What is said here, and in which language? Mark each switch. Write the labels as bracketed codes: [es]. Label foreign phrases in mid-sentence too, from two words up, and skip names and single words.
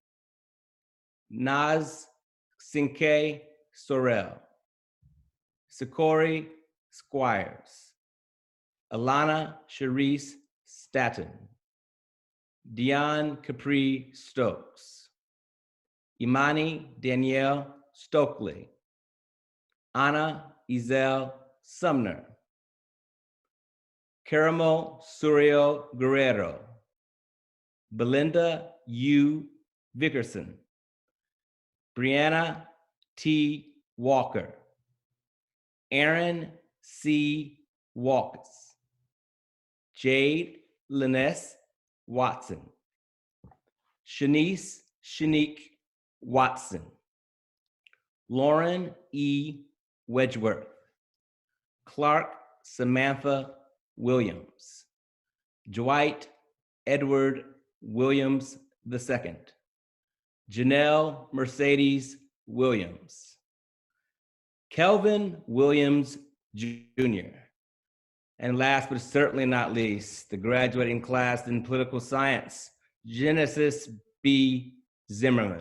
[en] Naz Sinke Sorrell, Sikori Squires, Alana Charisse Staton, Dion Capri Stokes, Imani Danielle Stokely, Anna Izel Sumner, Caramel Surio Guerrero, Belinda U. Vickerson, Brianna T. Walker, Aaron C. Walkes, Jade Lyness Watson, Shanice Shanique Watson, Lauren E. Wedgeworth, Clark Samantha Williams, Dwight Edward Williams II, Janelle Mercedes Williams, Kelvin Williams Jr., and last but certainly not least, the graduating class in political science, Genesis B. Zimmerman.